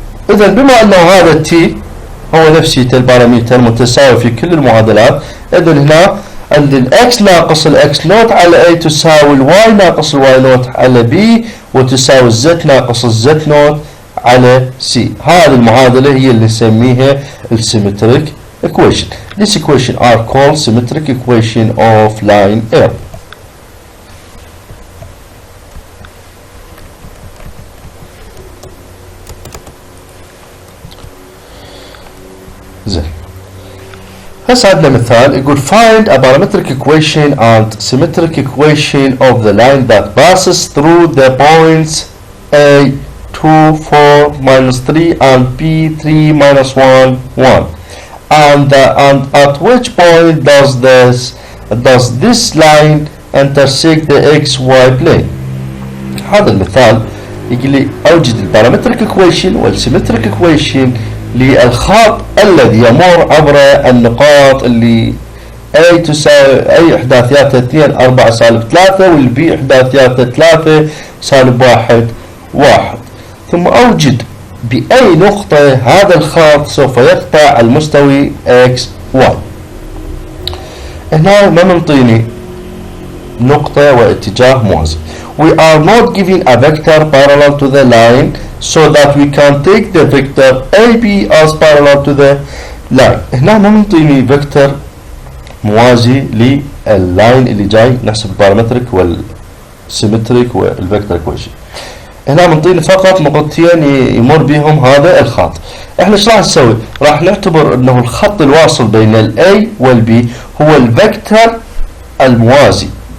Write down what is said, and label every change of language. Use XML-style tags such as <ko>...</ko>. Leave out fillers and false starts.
<ar>اذا بما انه هذا التي هو نفسه البارامتر متساوي في كل المعادلات، اذا هنا عندي الاكس ناقص الاكس نوت على اي تساوي الواي ناقص الواي نوت على بي، وتساوي الزد ناقص الزد نوت على سي. هذه المعادلة هي اللي نسميها السيمتريك equation.</ar> <en>This equation are called symmetric equation of line L.</en> <ar>زين.</ar> <en>هسه عندنا مثال يقول find a parametric equation and symmetric equation of the line that passes through the points A 2 4 minus 3 and B 3 minus 1 1. And at which point does this line intersect the XY plane.</en> <ar>هذا المثال يقول لي أوجد البارامتريك equation والسيمتريك equation للخط الذي يمر عبر النقاط اللي A تساوي أي إحداثياتها 2 4 سالب 3، والبي إحداثياتها 3 سالب 1 1. ثم أوجد بأي نقطة هذا الخط سوف يقطع المستوي X Y. هنا ما منطيني نقطة واتجاه موازي.</ar> <en>We are not giving a vector parallel to the line so that we can take the vector AB as parallel to the line.</en> <ar>هنا ما منطيني فيكتور موازي لللاين اللي جاي نحسب البارامتريك والسيمتريك والفيكتور equation. هنا منطيني فقط نقطتين يمر بهم هذا الخط. احنا ايش راح نسوي؟ راح نعتبر انه الخط الواصل بين الاي والبي هو الفيكتور الموازي.</ar>